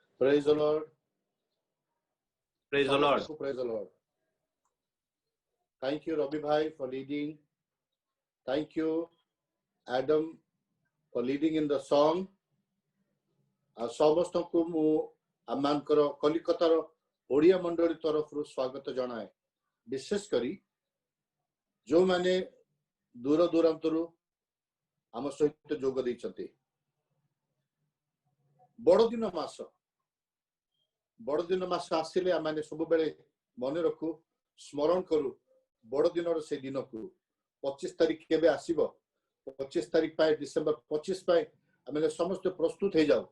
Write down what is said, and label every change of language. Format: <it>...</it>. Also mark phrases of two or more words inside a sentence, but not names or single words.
<en>Praise the Lord. Praise the Lord. Praise the Lord. Thank you, Robbie Bhai, for leading. Thank you, Adam, for leading in the song.</en> <or>ସମସ୍ତ କୁ ମୁ ଆମମାନଙ୍କର କଲିକତାର ଓଡ଼ିଆ ମଣ୍ଡଳୀ ତରଫ ସ୍ୱାଗତ ଜଣାଏ। ବିଶେଷ କରି ଯେଉଁ ମାନେ ଦୂର ଦୂରାନ୍ତରୁ ଆମ ସହିତ ଯୋଗ ଦେଇଛନ୍ତି। ବଡ଼ଦିନ ମାସ ଆସିଲେ ଆମମାନେ ସବୁ ବେଳେ ମନେ ରଖୁ ସ୍ମରଣ କରୁ ବଡ଼ଦିନ ସେ ଦିନ କୁ 25 ତାରିଖ କେବେ ଆସିବ 25 ତାରିଖ ପାଇଁ ଡିସେମ୍ବର 25 ପାଇଁ ଆମେ ସମସ୍ତ ପ୍ରସ୍ତୁତ ହୋଇ ଯାଉ।</or>